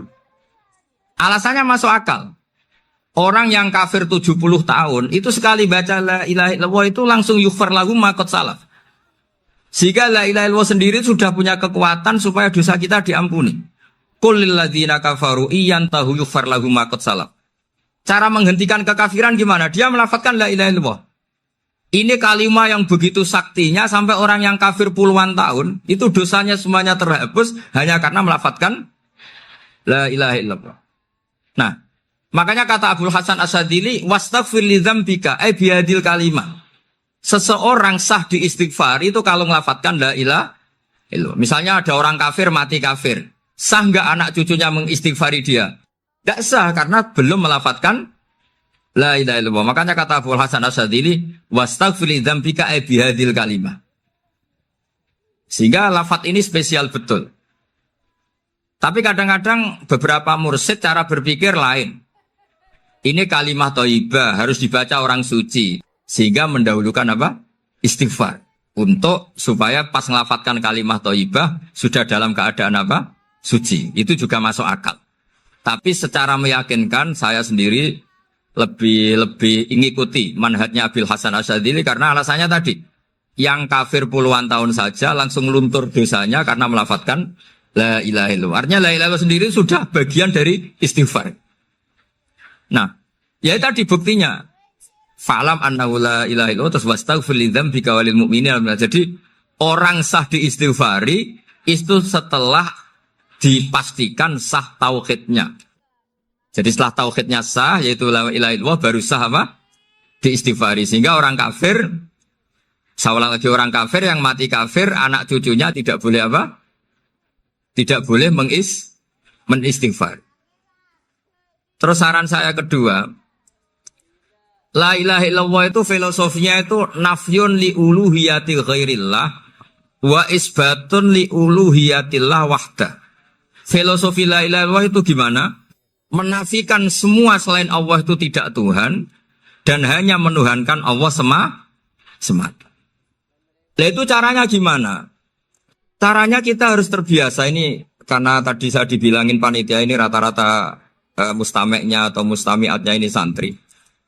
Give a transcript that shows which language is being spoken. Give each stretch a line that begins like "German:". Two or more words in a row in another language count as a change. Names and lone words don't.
Indonesian: Alasannya masuk akal. Orang yang kafir 70 tahun, itu sekali baca
Arabic: لا إله إلا الله
Indonesian: itu langsung
Arabic: يغفر له ما قد سلف.
Indonesian: Sehingga
Arabic: لا إله إلا الله
Indonesian: sendiri sudah punya kekuatan supaya dosa kita diampuni.
Arabic: قل للذين كفروا إن ينتهوا يغفر لهم ما قد سلف.
Indonesian: Cara menghentikan kekafiran gimana? Dia melafadzkan
Arabic: لا إله إلا الله.
Indonesian: Ini kalimat yang begitu saktinya sampai orang yang kafir puluhan tahun itu dosanya semuanya terhapus hanya karena melafadzkan
Arabic: لا إله إلا الله.
Indonesian: Nah, makanya kata Abdul Hasan As-Sadili
Arabic: واستغفر لذنبك أي بهذه الكلمة.
Indonesian: Seseorang sah di istighfar itu kalau melafadzkan
Arabic: لا إله إلا الله.
Indonesian: Misalnya ada orang kafir mati kafir. Sah enggak anak cucunya mengistighfari dia? Tidak sah karena belum melafatkan
Arabic: لا إله إلا الله.
Indonesian: Makanya kata Abu Hasan As-Sadili
Arabic: واستغفر لذنبك أي بهذه الكلمة.
Indonesian: Sehingga lafaz ini spesial betul. Tapi kadang-kadang beberapa mursyid cara berpikir lain. Ini kalimat thayyibah harus dibaca orang suci sehingga mendahulukan apa? Istighfar. Untuk supaya pas melafatkan kalimat thayyibah sudah dalam keadaan apa? Suci. Itu juga masuk akal. Tapi secara meyakinkan saya sendiri lebih mengikuti manhajnya Abil Hasan Asyadzili karena alasannya tadi yang kafir puluhan tahun saja langsung luntur dosanya karena melafadzkan
Arabic: لا إله إلا الله.
Indonesian: Artinya
Arabic: لا إله إلا الله
Indonesian: sendiri sudah bagian dari istighfar. Nah, ya tadi buktinya
Arabic: فاعلم أنه لا إله إلا الله
Indonesian: terus
Arabic: واستغفر لذنبك وللمؤمنين.
Indonesian: Jadi orang sah diistighfari itu setelah dipastikan sah tauhidnya. Jadi setelah tauhidnya sah, yaitu
Arabic: لا إله إلا الله,
Indonesian: baru sah apa? Diistighfari. Sehingga orang kafir, saya ulang lagi, orang kafir yang mati kafir, anak cucunya tidak boleh apa? Tidak boleh menistighfar. Terus saran saya kedua,
Arabic: لا إله إلا الله
Indonesian: itu filosofinya itu
Arabic: نفي لألوهية غير الله وإثبات لألوهية الله وحده.
Indonesian: Filosofi
Arabic: لا إله إلا الله
Indonesian: itu gimana? Menafikan semua selain Allah itu tidak Tuhan dan hanya menuhankan Allah semata. Nah itu caranya gimana? Caranya kita harus terbiasa ini karena tadi saya dibilangin panitia ini rata-rata mustameknya atau mustamiatnya ini santri.